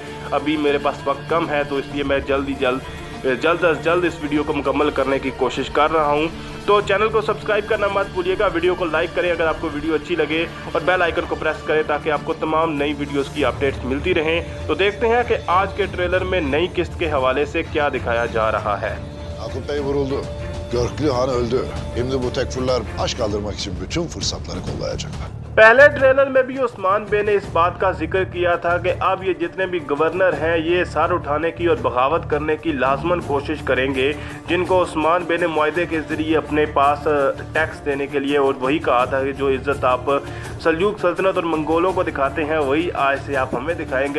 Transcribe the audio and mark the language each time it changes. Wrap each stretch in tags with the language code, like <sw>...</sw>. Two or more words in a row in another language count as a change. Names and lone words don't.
<hi>अभी मेरे पास वक्त कम है तो इसलिए मैं जल्द अज जल्द इस वीडियो को मुकम्मल करने की कोशिश कर रहा हूं। तो चैनल को सब्सक्राइब करना मत भूलिएगा, वीडियो को लाइक करें अगर आपको वीडियो अच्छी लगे और</hi> <en>bell icon</en> <hi>को प्रेस करें ताकि आपको तमाम नई वीडियोस की अपडेट्स मिलती रहें। तो देखते हैं कि आज के ट्रेलर में नई किस्त के हवाले से क्या दिखाया जा रहा है।</hi> <tr>Yakup Bey vuruldu. Görklü Han öldü. Şimdi bu tekfurlar baş kaldırmak için bütün fırsatları kollayacaklar.</tr> <hi>पहले ट्रेलर में भी उस्मान बे ने इस बात का जिक्र किया था कि अब ये जितने भी गवर्नर हैं ये सर उठाने की और बगावत करने की लाजमन कोशिश करेंगे, जिनको उस्मान बे ने मुआहदे के ज़रिए अपने पास टैक्स देने के लिए, और वही कहा था कि जो इज़्ज़त आप सल्जूक सल्तनत और मंगोलों को दिखाते हैं वही आज से आप हमें दिखाएंगे।</hi>